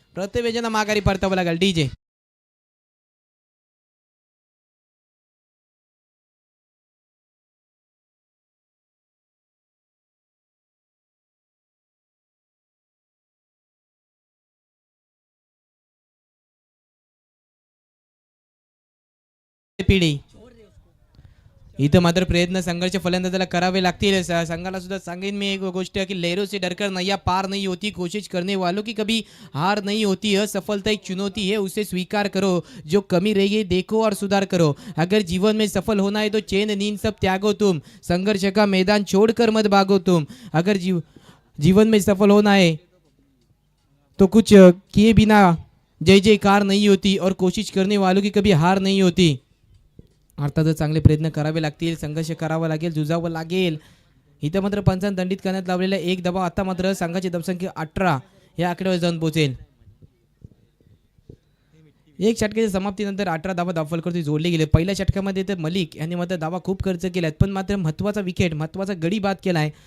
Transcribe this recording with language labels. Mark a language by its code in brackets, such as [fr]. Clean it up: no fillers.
[mr] प्रथमेश यांना माघारी परतावं लागेल. डीजे पिढी इथं मात्र प्रयत्न संघर्ष फलंदाजाला करावे लागतील. संघाला सुद्धा सांगेन मी एक गोष्ट की [hi] लहरों से डरकर नैया पार नहीं होती, कोशिश करने वालों की कभी हार नहीं होती. असफलता एक चुनौती है, उसे स्वीकार करो. जो कमी रही है देखो और सुधार करो. अगर जीवन में सफल होना है तो चैन नींद सब त्यागो तुम. संघर्ष का मैदान छोड़कर मत भागो तुम. अगर जीवन में सफल होना है तो कुछ किए बिना जय जयकार नहीं होती और कोशिश करने वालों की कभी हार नहीं होती. [mr] अर्थातच चांगले प्रयत्न करावे लागतील, संघर्ष करावा लागेल, झुजावं लागेल. इथं मात्र पंचांत दंडित करण्यात लावलेला एक धावा आता मात्र संघाची धावसंख्या 18 या आकड्यावर जाऊन पोहोचेल. एक षटकाच्या समाप्तीनंतर 18 धावा धावफलकावरती जोडले गेले. पहिल्या षटकामध्ये तर मलिक यांनी मात्र धावा खूप खर्च केल्यात, पण मात्र महत्त्वाचा विकेट, महत्त्वाचा गडी बाद केलाय.